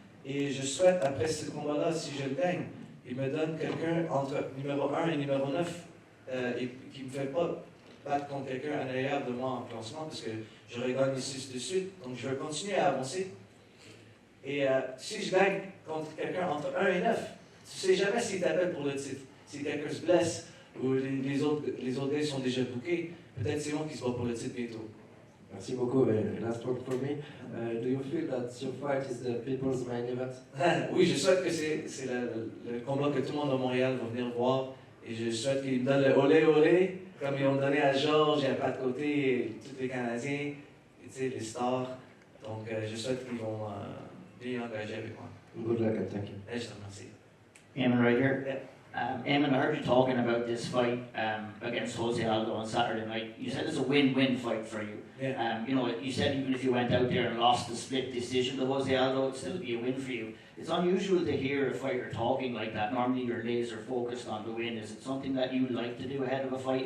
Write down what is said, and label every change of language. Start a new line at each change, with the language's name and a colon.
French: Et je souhaite, après ce combat-là, si je le gagne, il me donne quelqu'un entre numéro 1 et numéro 9 et qui ne me fait pas battre contre quelqu'un à l'arrière de moi en classement parce que j'aurais gagné 6 de suite. Donc, je vais continuer à avancer. Et si je gagne contre quelqu'un entre 1 et 9, tu ne sais jamais s'il t'appelle pour le titre. Si quelqu'un se blesse ou les autres gars sont déjà bookés, peut-être c'est moi qui se bat pour le titre bientôt. Merci beaucoup.
English: Last one for me. Do you feel that your fight is the people's main event?
French: Oui, je souhaite que c'est le combat que tout le monde à Montréal va venir voir. Et je souhaite qu'ils me donnent le olé olé, comme ils ont donné à Georges et à Pat Côté et tous les Canadiens, et, tu sais, les stars. Donc, je souhaite qu'ils vont bien engager avec moi.
English: Good luck and thank you.
French: Et je te remercie.
English: Aiemann, right here. Yeah. Aiemann, I heard you talking about this fight against Jose Aldo on Saturday night. You said it's a win-win fight for you. Yeah. You said even if you went out there and lost the split decision to Jose Aldo, it'd still be a win for you. It's unusual to hear a fighter talking like that. Normally you're laser focused on the win. Is it something that you like to do ahead of a fight?